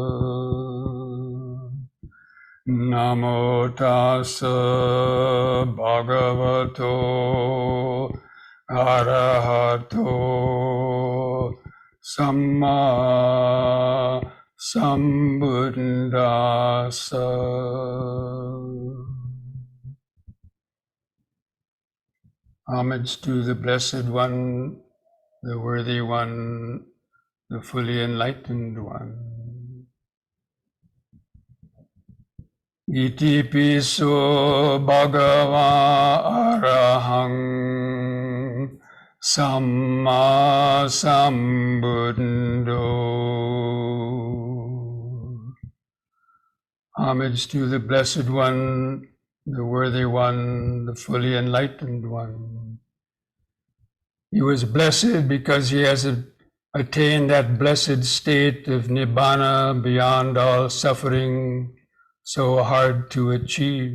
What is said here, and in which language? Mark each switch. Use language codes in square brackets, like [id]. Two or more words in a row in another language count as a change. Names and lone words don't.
[pi] Namo tassa bhagavato arahato samma sambuddhassa. [en] Homage to the Blessed One, the Worthy One, the fully enlightened One. [pi] Iti piso bhagava arahang samma sambuddho. [en] Homage to the Blessed One, the worthy one, the fully enlightened one. He was blessed because he has attained that blessed state of nibbana beyond all suffering, so hard to achieve.